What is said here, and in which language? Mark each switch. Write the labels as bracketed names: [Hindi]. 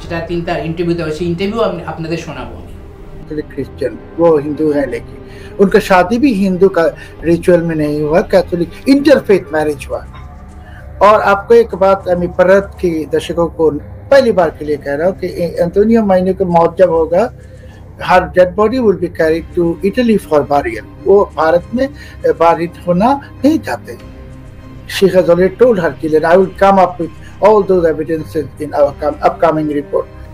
[Bangla] সেটা তিনি তার ইন্টারভিউতে, সেই ইন্টারভিউ আপনাদের শোনাবো। [Hindi] क्रिश्चियन, वो हिंदू है, लेकिन उनका शादी भी हिंदू का रिचुअल में नहीं हुआ, कैथोलिक इंटरफेथ मैरिज हुआ। और आपको एक बात मैं भारत के दर्शकों को पहली बार के लिए कह रहा हूँ कि एंटोनियो माइनो की मौत जब होगा, हर [English] Dead body will be carried to Italy for burial. [Hindi] वो भारत में बारिड होना नहीं चाहते। [English] She has already told her killer, I will come up with all those evidences in our upcoming report.